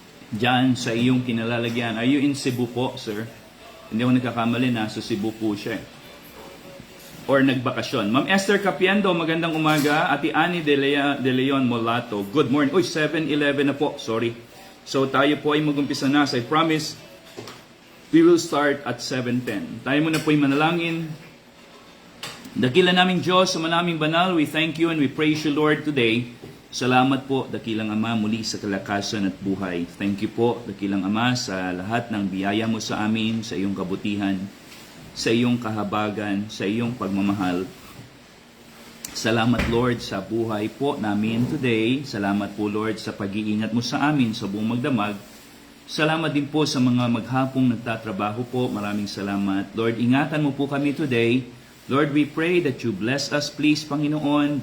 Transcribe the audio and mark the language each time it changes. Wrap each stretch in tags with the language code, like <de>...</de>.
<tl>Diyan sa iyong kinalalagyan.</tl> <en>Are you in Cebu po, sir?</en> <tl>Hindi ako nagkakamali, nasa Cebu po siya. Or nagbakasyon. Ma'am Esther Capiendo, magandang umaga. Ate Annie de Leon Molato,</tl> <en>good morning.</en> <tl>7:11 na po, sorry. So tayo po ay mag-umpisa na.</tl> <en>As I promise, we will start at 7:10.</en> <tl>Tayo muna po ay manalangin. Dakilang naming Diyos, sa manaming banal,</tl> <en>we thank you and we praise you, Lord, today.</en> <tl>Salamat po, dakilang Ama, muli sa kalakasan at buhay.</tl> <en>Thank you</en> <tl>po, dakilang Ama, sa lahat ng biyaya mo sa amin, sa iyong kabutihan, sa iyong kahabagan, sa iyong pagmamahal. Salamat, Lord, sa buhay po namin today. Salamat po, Lord, sa pag-iingat mo sa amin sa buong magdamag. Salamat din po sa mga maghapong nagtatrabaho po. Maraming salamat. Lord, ingatan mo po kami today.</tl> <en>Lord, we pray that you bless us, please, Panginoon.</en>